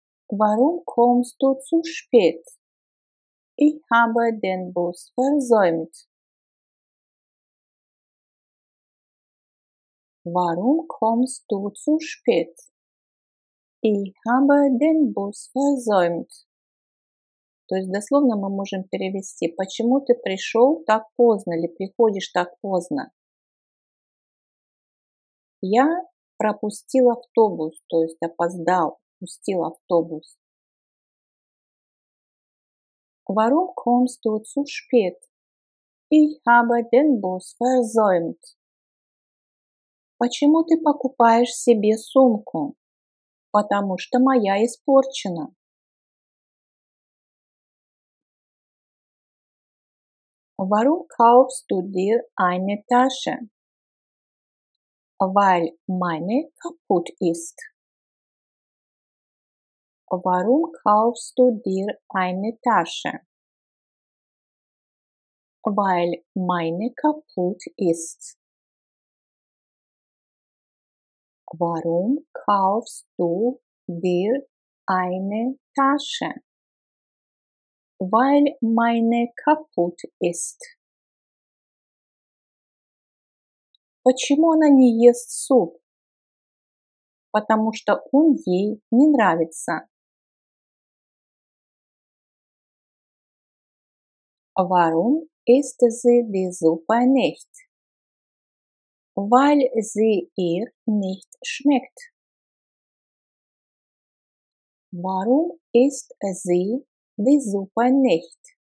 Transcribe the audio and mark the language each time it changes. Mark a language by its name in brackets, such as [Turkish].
[German] Warum kommst du zu spät? Ich habe den Bus versäumt. Warum kommst du zu spät? Ich habe den Bus versäumt. [Russian] То есть дословно мы можем перевести: почему ты пришел так поздно или приходишь так поздно? Я пропустил автобус, то есть опоздал, пропустил автобус. [German] Warum kommst du zu spät? Ich habe den Bus versäumt. [Russian] Почему ты покупаешь себе сумку? Потому что моя испорчена. [German] Warum kaufst du dir eine Tasche? Weil meine kaputt ist. Warum kaufst du dir eine Tasche? Weil meine kaputt ist. Warum kaufst du dir eine Tasche? Weil meine kaputt ist. [Russian] Почему она не ест суп? Потому что он ей не нравится. [German] Warum isst sie die Suppe nicht? Weil sie ihr nicht schmeckt. Warum isst sie die Suppe nicht?